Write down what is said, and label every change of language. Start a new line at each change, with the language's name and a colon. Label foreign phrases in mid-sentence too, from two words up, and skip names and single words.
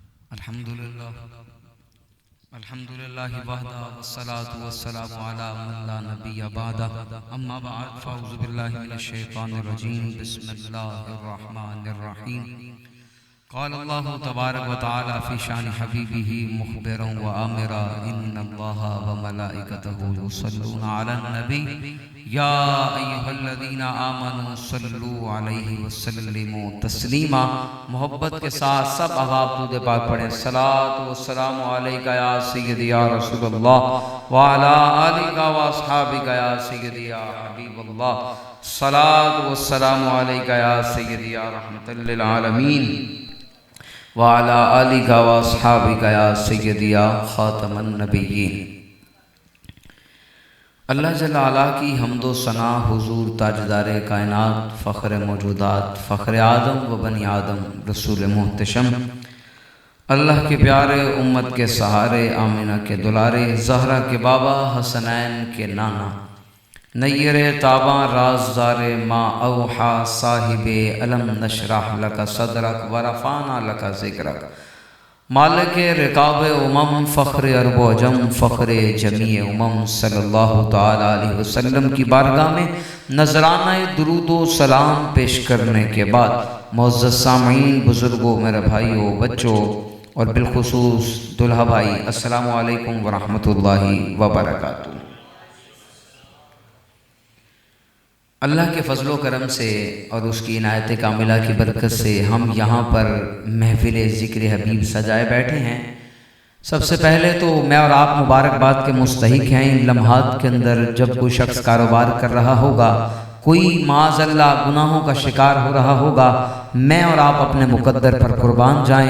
Arabic: الحمد لله وحده والصلاة والسلام على من لا نبي بعده أما بعد فأعوذ بالله من الشيطان الرجيم بسم الله الرحمن الرحيم قال الله تبارك وتعالى في شأن حبيبه مخبرا وآمرا إن الله وملائكته يصلون على النبي يا أيها الذين آمنوا صلوا عليه وسلموا تسليما.
Urdu: محبت کے ساتھ سب احباب درود پاک پڑھیں.
Arabic: صلاة والسلام عليك يا سيدي يا رسول الله وعلى آلك وأصحابك يا سيدي يا حبيب الله. صلاة والسلام عليك يا سيدي يا رحمة للعالمين وعلى آلك وأصحابك يا سيدي يا خاتم النبيين. الله جل علا
Urdu: کی حمد و ثنا حضور تاجدار کائنات فخر موجودات فخر آدم و بنی آدم رسول محتشم اللہ کے پیارے امت کے سہارے آمنہ کے دلارے زہرا کے بابا حسنین کے نانا نیر تابا رازدار ما اوحیٰ صاحب
Arabic: ألم نشرح لك صدرك ورفعنا لك ذكرك
Urdu: مالک رکاب امم فخر عرب عجم فخر جمیع امم
Arabic: صلى الله تعالى عليه وسلم
Urdu: کی بارگاہ میں نذرانہ درود و سلام پیش کرنے کے بعد معزز سامعین بزرگوں میرے بھائیوں بچوں اور بالخصوص دولہا بھائی
Arabic: السلام عليكم ورحمة الله وبركاته.
Urdu: اللہ کے فضل و کرم سے اور اس کی عنایت کاملہ کی برکت سے ہم یہاں پر محفل ذکر حبیب سجائے بیٹھے ہیں. سب سے پہلے تو میں اور آپ مبارکباد کے مستحق ہیں. ان لمحات کے اندر جب کوئی شخص کاروبار کر رہا ہوگا، کوئی معاذاللہ گناہوں کا شکار ہو رہا ہوگا، میں اور آپ اپنے مقدر پر قربان جائیں.